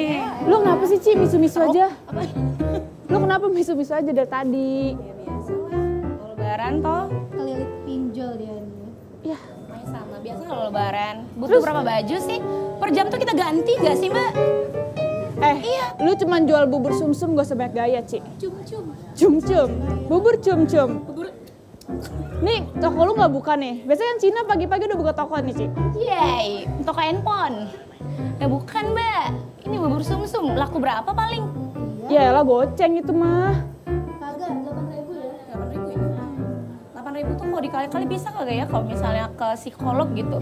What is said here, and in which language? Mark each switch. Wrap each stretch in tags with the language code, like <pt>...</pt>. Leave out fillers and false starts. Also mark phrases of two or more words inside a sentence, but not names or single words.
<id>Lo kenapa sih Ci misu-misu aja? Lo kenapa misu-misu aja dari tadi? Kalau lebaran toh, Kelilit pinjol dia nih. Ya. masih sama. Biasa kalau lebaran, butuh berapa baju sih? Per jam tuh kita ganti gak sih mbak? Iya. Lu cuman jual bubur sumsum gak sebanyak gaya Ci. Cum-cum. Cum-cum. Bubur cum-cum. Nih toko lu gak buka nih? Biasanya kan Cina pagi-pagi udah buka toko nih Ci. Yeay, toko handphone. Ya bukan mbak, ini bubur sumsum. Laku berapa paling? Ya lah goceng itu mah. Kagak, 8.000 ya? 8.000 ya? 8.000 tuh kalau dikali-kali bisa kagak ya kalau misalnya ke psikolog gitu?</id>